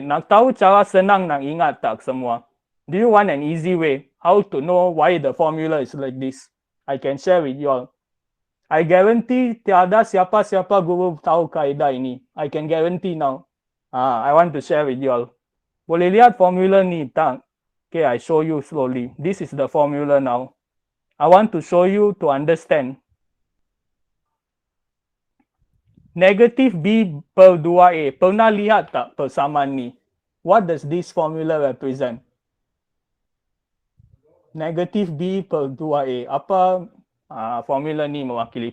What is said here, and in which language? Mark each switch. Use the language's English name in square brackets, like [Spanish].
[Malay] Nak tahu cara senang nak ingat tak semua? [English] Do you want an easy way? How to know why the formula is like this? I can share with you all. I guarantee [Malay] tiada siapa-siapa guru tahu kaedah ini. [English] I can guarantee now. I want to share with you all. [Malay] Boleh lihat formula ni tak? [English] Okay, I show you slowly. This is the formula now. I want to show you to understand. [Malay] Negatif B per 2A. Pernah lihat tak persamaan ni? [English] What does this formula represent? [Malay] Negatif B per 2A. Apa formula ni mewakili?